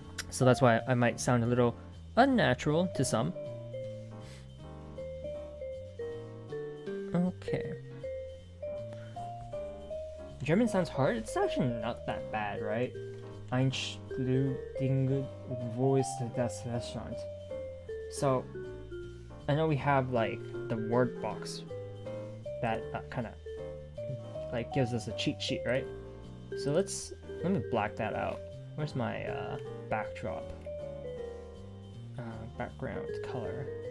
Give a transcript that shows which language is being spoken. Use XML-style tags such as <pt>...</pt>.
<en>So that's why I might sound a little unnatural to some. Okay. German sounds hard? It's actually not that bad, right?</en> <de>Entschuldigung, wo ist das Restaurant?</de> <en>So, I know we have like the word box that kind of like gives us a cheat sheet, right? So let me black that out. Where's my backdrop? Background color.</en>